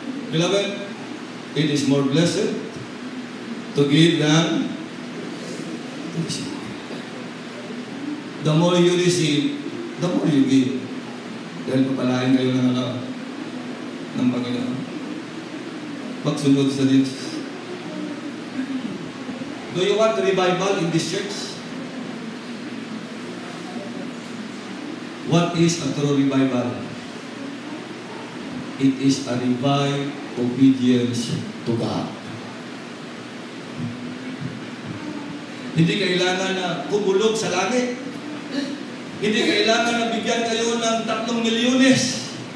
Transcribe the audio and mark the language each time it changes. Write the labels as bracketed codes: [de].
[en] Beloved, it is more blessed to give than to receive. The more you receive, the more you give. [tl] Dahil papalain kayo ng Panginoon. Pagsunod sa Diyos. [en] Do you want revival in this church? What is a true revival? It is a revived obedience to God. [tl] Hindi kailangan na kumulog sa langit. Hindi kailangan na bigyan kayo ng 3 milyones.